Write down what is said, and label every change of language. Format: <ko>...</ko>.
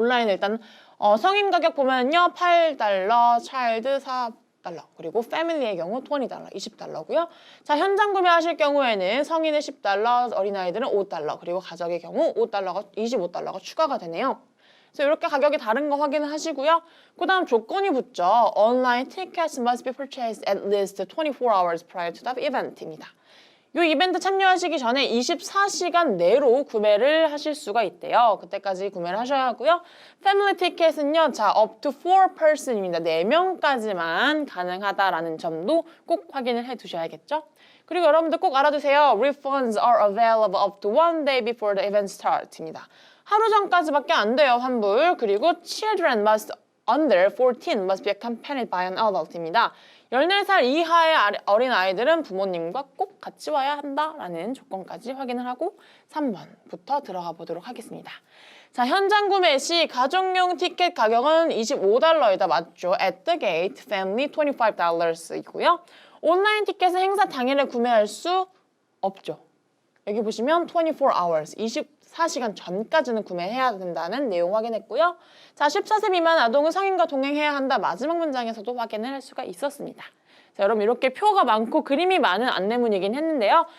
<ko>온라인 일단 성인 가격 보면요. $8, 차일드 4 달러, 그리고 패밀리의 경우 $20, 20달러고요. 자, 현장 구매하실 경우에는 성인은 $10, 어린아이들은 $5, 그리고 가족의 경우 $25가 추가가 되네요. 그래서 이렇게 가격이 다른 거 확인을 하시고요. 그 다음 조건이 붙죠.</ko> <en>Online tickets must be purchased at least 24 hours prior to the event입니다.</en> <ko>이 이벤트 참여하시기 전에 24시간 내로 구매를 하실 수가 있대요. 그때까지 구매를 하셔야 하고요. 패밀리 티켓은요.</ko> <en>자, up to 4person입니다.</en> <ko>4명까지만 가능하다라는 점도 꼭 확인을 해 두셔야겠죠. 그리고 여러분들 꼭 알아두세요.</ko> <en>Refunds are available up to one day before the event start입니다.</en> <ko>하루 전까지밖에 안 돼요, 환불.</ko> <en>그리고 children must under 14 must be accompanied by an adult입니다.</en> <ko>14살 이하의 어린 아이들은 부모님과 꼭 같이 와야 한다라는 조건까지 확인을 하고 3번부터 들어가 보도록 하겠습니다. 자, 현장 구매 시 가족용 티켓 가격은 $25이다. 맞죠?</ko> <en>At the gate, family $25이고요.</en> <ko>온라인 티켓은 행사 당일에 구매할 수 없죠. 여기 보시면</ko> <en>24 hours,</en> <ko>24시간 전까지는 구매해야 된다는 내용 확인했고요. 자, 14세 미만 아동은 성인과 동행해야 한다. 마지막 문장에서도 확인을 할 수가 있었습니다. 자, 여러분 이렇게 표가 많고 그림이 많은 안내문이긴 했는데요.</ko>